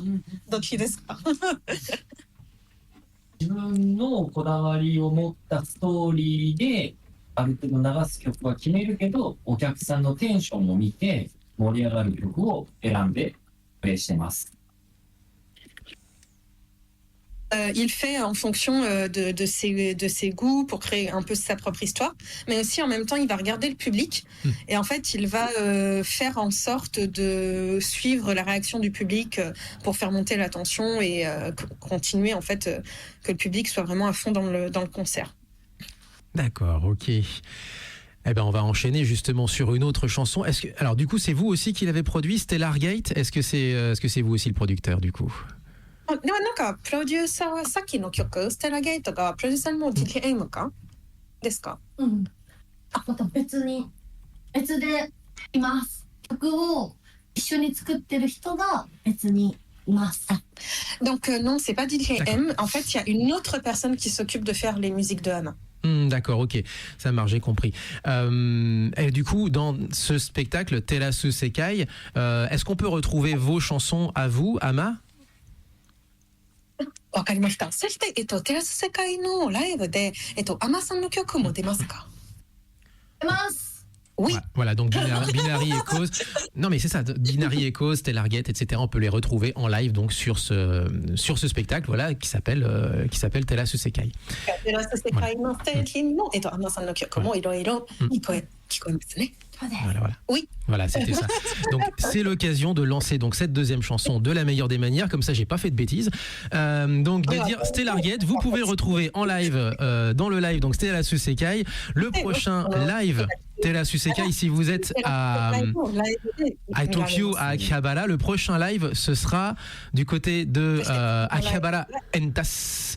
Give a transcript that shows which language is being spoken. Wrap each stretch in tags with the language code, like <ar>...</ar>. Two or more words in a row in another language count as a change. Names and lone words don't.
<ja>どっちですか？自分のこだわりを持ったストーリーである程度流す曲は決めるけど、お客さんのテンションを見て盛り上がる曲を選んでプレイしてます。</ja> <fr>Il fait en fonction de ses goûts pour créer un peu sa propre histoire, mais aussi en même temps il va regarder le public et en fait il va faire en sorte de suivre la réaction du public pour faire monter la tension et continuer en fait que le public soit vraiment à fond dans le concert. D'accord, ok. Eh ben, on va enchaîner justement sur une autre chanson. Alors du coup, c'est vous aussi qui l'avez produit, Stellar Gate? Est-ce que c'est vous aussi le producteur du coup?</fr> <ja>ではなんかプロデューサーはさっきの曲ステラゲートがプロデューサーの DJ エイムかですか？また別でいます。曲を一緒に作ってる人が別にいます。</ja> <fr>Donc non, c'est pas DJ M. En fait, il y a une autre personne qui s'occupe de faire les musiques de Hama. D'accord, ok, ça marche, j'ai compris. Et du coup, dans ce spectacle, Terasu Sekai, est-ce qu'on peut retrouver vos chansons à vous, Hama?</fr> <ja>わかりました。そして、テラス世界のライブで、アマさんの曲も出ますか？出ます。</ja> <fr>Oui. Voilà, donc Binary Echoes. Non, mais c'est ça, Binary Echoes, Stellar Gate, etc. On peut les retrouver en live donc sur ce spectacle, voilà, qui s'appelle Terasu Sekai.</fr> <ja>テラス世界のステージのアマさんの曲もいろいろ聞こえますね。</ja> <fr>Voilà. Oui. Voilà, c'était ça. Donc c'est l'occasion de lancer donc cette deuxième chanson de la meilleure des manières, comme ça j'ai pas fait de bêtises. Donc de dire Stellar Gate, vous pouvez le retrouver en live dans le live donc Terasu Sekai. Le prochain live Terasu Sekai, si vous êtes à Tokyo, à Akihabara, le prochain live ce sera du côté de Akihabara Entas.</fr>